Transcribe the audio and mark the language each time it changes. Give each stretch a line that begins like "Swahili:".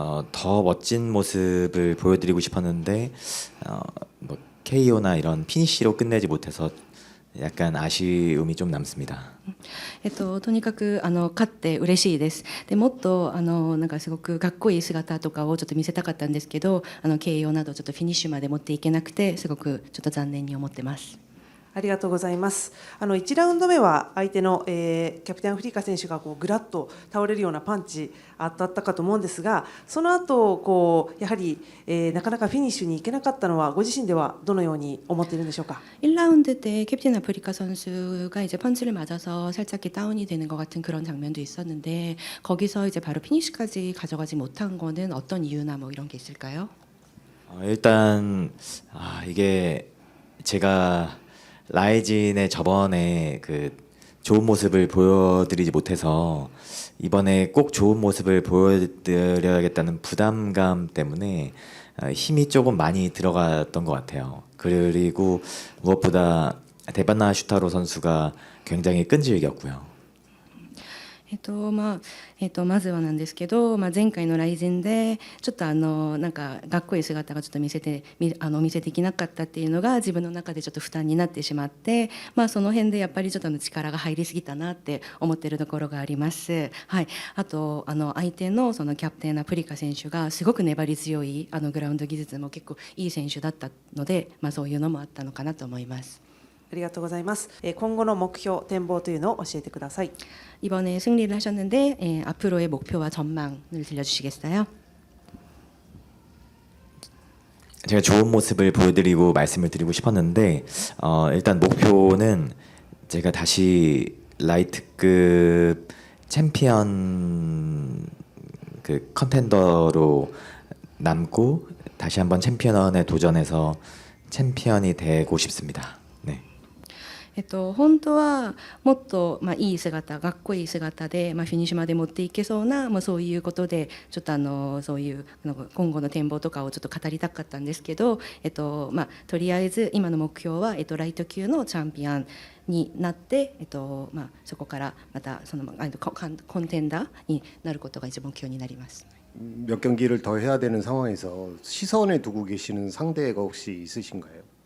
Korean: 더 멋진 모습을 보여드리고 싶었는데 뭐 KO나 이런 피니시로 끝내지 못해서 약간 아쉬움이 좀 남습니다.
Japanese: とにかく勝って嬉しいです。でもっとなんかすごくかっこいい姿とかをちょっと見せたかったんですけど、KO などちょっとフィニッシュまで持っていけなくて、すごくちょっと残念に思ってます。ありがとうございます。1ラウンド目は相手の、キャプテンフリカ選手がこうぐらっと倒れるようなパンチ当たったかと思うんですが、その後こうやはり、なかなかフィニッシュに行けなかったのはご自身ではどのように思っているんでしょうか。
Korean: 1라운드 때 캡틴 아프리카 선수가 이제 펀치를 맞아서 살짝 다운이 되는 것 같은 그런 장면도 있었는데 거기서 이제 바로 피니시까지 가져가지 못한 거는 어떤 이유나 뭐 이런 게 있을까요? 일단 이게 제가 라이진의 저번에 그 좋은 모습을 보여드리지 못해서 이번에 꼭 좋은 모습을 보여드려야겠다는 부담감 때문에 힘이 조금 많이 들어갔던 것 같아요. 그리고 무엇보다 데바나 슈타로 선수가 굉장히 끈질겼고요.
Japanese: まずはなんですけど、前回の来戦でちょっとなんかかっこいい姿がちょっと見せできなかったっていうのが自分の中でちょっと負担になってしまって、その辺でやっぱりちょっと力が入りすぎたなって思ってるところがあります。はい、あと相手のそのキャプテンアプリカ選手がすごく粘り強いグラウンド技術も結構いい選手だったので、そういうのもあったのかなと思います。ありがとうございます。今後の目標、展望というのを教えてください。
Korean: 이번에 승리를 하셨는데 앞으로의 목표와 전망을 들려주시겠어요? 제가 좋은 모습을 보여드리고 말씀을 드리고 싶었는데 일단 목표는 제가 다시 라이트급 챔피언 그 컨텐더로 남고 다시 한번 챔피언에 도전해서 챔피언이 되고 싶습니다. 네.
Japanese: 本当はもっといい姿、かっこいい姿でフィニッシュまで持っていけそうなそういうことでちょっとそういう今後の展望とかをちょっと語りたかったんですけど、とりあえず今の目標はライト級のチャンピオンになって、そこからまたそのコンテンダーになることが一番目標になります。
Korean: 몇 경기를 더 해야 되는 상황에서 시선에 두고 계시는 상대가 혹시 있으신가요?